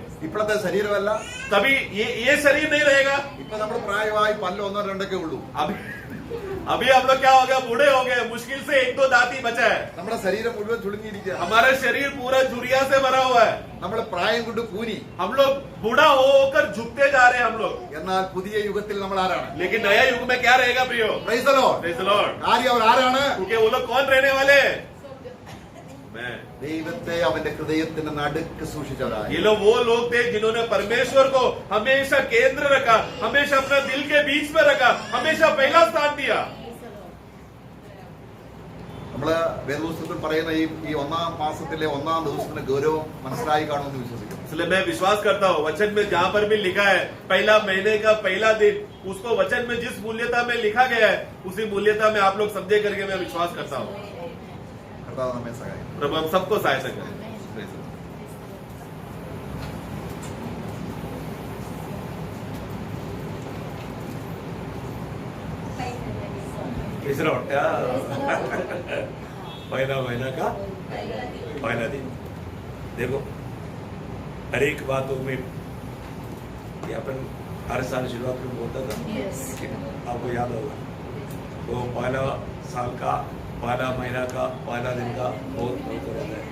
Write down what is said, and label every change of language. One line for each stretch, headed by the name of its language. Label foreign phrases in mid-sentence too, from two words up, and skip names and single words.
Malayalam: ഇപ്പോഴത്തെ ശരീരമല്ല,
Hindi: तभी ये शरीर नहीं रहेगा.
Malayalam: ഇപ്പൊ നമ്മൾ പ്രായമായി പല്ല് ഒന്നോ രണ്ടൊക്കെ ഉള്ളൂ.
Hindi: अभी हम लोग क्या हो गया? बूढ़े हो गए, मुश्किल से 1-2 दांत ही बचा है.
Malayalam: നമ്മുടെ ശരീരം മുഴുവൻ ചുളുങ്ങിയിരിക്കുക.
Hindi: हमारा शरीर पूरा झुर्रिया से भरा हुआ है.
Malayalam: നമ്മൾ പ്രായം കൊണ്ട് കൂനി.
Hindi: हम लोग बूढ़ा होकर झुकते जा रहे हैं हम लोग.
Malayalam: എന്നാൽ പുതിയ യുഗത്തിൽ നമ്മൾ ആരാണ്?
Hindi: लेकिन नया युग में क्या रहेगा प्रियो?
English: Praise the Lord. Praise the Lord.
Malayalam: കാര്യം അവർ ആരാണ്?
Hindi: क्योंकि वो लोग कौन रहने वाले हैं? मैं.
Malayalam: ദൈവത്തെ അവന്റെ ഹൃദയത്തിന്റെ നടുക്ക് സൂക്ഷിച്ചവരായി.
Hindi: ये लोग वो लोग थे जिन्होंने परमेश्वर को हमेशा केंद्र रखा, हमेशा अपना दिल के बीच में रखा, हमेशा पहला स्थान दिया.
Malayalam: നമ്മള് വേദപുസ്തകത്തിൽ പറയുന്ന ഈ ഒന്നാം മാസത്തിലെ ഒന്നാം ദിവസത്തിന്റെ ഗൗരവം മനസ്സിലായി കാണുമെന്ന് വിശ്വസിക്കുന്നു.
Hindi: इसलिए मैं विश्वास करता हूँ, वचन में जहाँ पर भी लिखा है पहला महीने का पहला दिन, उसको वचन में जिस मूल्यता में लिखा गया है, उसी मूल्यता में आप लोग समझे करके मैं विश्वास करता हूँ.
Malayalam: കർത്താവ് നമ്മെ സഹായിക്കും.
Hindi: प्रभु हम सबको सहायता करें.
English: Praise the Lord.
Hindi: महीना का पहला दिन. देखो, हर एक बातों में ये अपन हर साल शुरुआत में बोलता था, आपको याद होगा. तो पहला साल का पहला महीना का पहला दिन का बहुत महत्व रहता है.